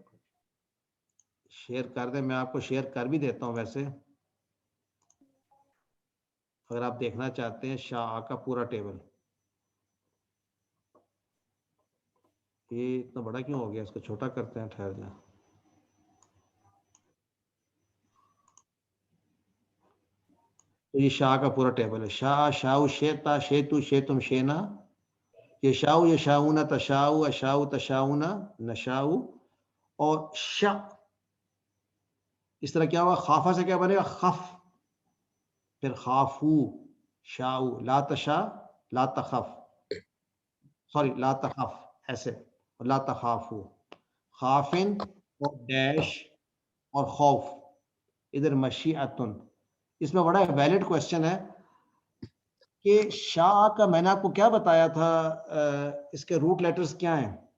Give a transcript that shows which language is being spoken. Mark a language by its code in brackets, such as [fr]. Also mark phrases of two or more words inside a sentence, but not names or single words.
[ur] شیئر کر دیں, میں آپ کو شیئر کر بھی دیتا ہوں ویسے اگر آپ دیکھنا چاہتے ہیں شاء کا پورا ٹیبل. یہ اتنا بڑا کیوں ہو گیا, اس کو چھوٹا کرتے ہیں, ٹھہر جائیں. تو یہ شاء کا پورا ٹیبل ہے. [ar] شاء, شاؤ, شیتا, شیتو, شیتم, شینا, یشاؤ, یشاؤنا, تشاؤ, اشاؤ, تشاؤنا, نشاؤ, [ur] اور شا. اس طرح کیا ہوا, خافہ سے کیا بنے گا خف, پھر [ar] خافو, شاؤ, لا تشا, لا تخف, [ur] سوری [ar] لا تخف, [ur] ایسے, اور [ar] لا تخافو, خافن [ur] اور ڈیش اور خوف. ادھر مشیعتن. اس میں بڑا [en] valid question [ur] ہے کہ شاء کا میں نے آپ کو کیا بتایا تھا, اس کے [en] root letters [ur] کیا ہیں؟